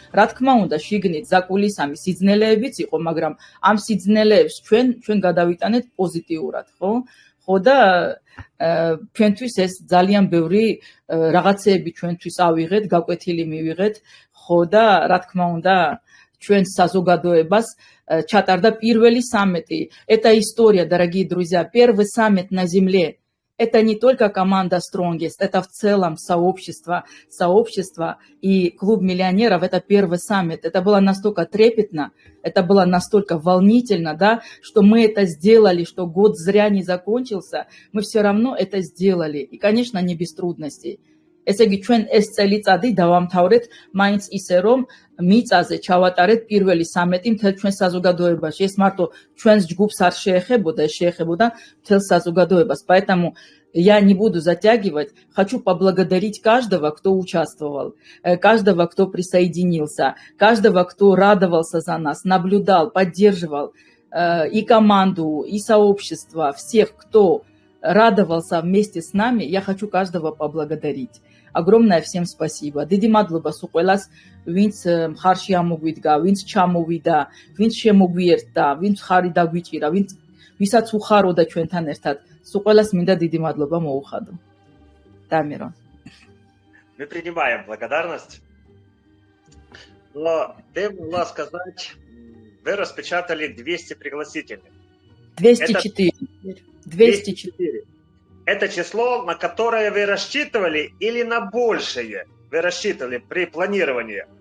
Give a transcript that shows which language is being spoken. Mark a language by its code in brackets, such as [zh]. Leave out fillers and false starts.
[ka] რა თქმა უნდა, შიგნით ზაკულისამი სიძნელეებიც იყო, მაგრამ ამ სიძნელეებს ჩვენ გადავიტანეთ პოზიტიურად, ხო? ხო და ჩვენთვის ეს ძალიან ბევრი რაღაცეები ჩვენთვის ავიღეთ, გაკვეთილი მივიღეთ, ხო და რა თქმა უნდა ჩვენ საზოგადოებას чатарда [ru] первый саммит. Это история, дорогие друзья, первый саммит на земле. Это не только команда Strongest, это в целом сообщество и клуб миллионеров, это первый саммит. Это было настолько трепетно, это было настолько волнительно, да, что мы это сделали, что год зря не закончился, мы все равно это сделали. И, конечно, не без трудностей. [ka] ესე იგი ჩვენ ეს წელიწადი დავამთავრეთ მაინც ისე რომ მიწაზე ჩავატარეთ პირველი სამეტი მთელ ჩვენ საზოგადოებაში. ეს მარტო ჩვენს ჯგუფს არ შეეხებოდა, ეს შეეხებოდა მთელ საზოგადოებას. [ru] Поэтому я не буду затягивать, хочу поблагодарить каждого, кто участвовал, каждого, кто присоединился, каждого, кто радовался за нас, наблюдал, поддерживал и команду, и сообщество, всех, кто радовался вместе с нами, я хочу каждого поблагодарить. Огромное всем спасибо. [ka] Დიდი მადლობა სულ ყველას, ვინც მხარში ამოგვიდგა, ვინც ჩამოვიდა, ვინც შემოგვიერთდა, ვინც ხარი დაგვიჭირა, ვისაც უხაროდა ჩვენთან ერთად. Სულ ყველას მინდა დიდი მადლობა მოუხადო. [ru] Дамиро. Мы принимаем благодарность. Но ты могла сказать, вы распечатали 200 пригласительных. 204. 204. Это число, на которое вы рассчитывали, или на большее вы рассчитывали при планировании?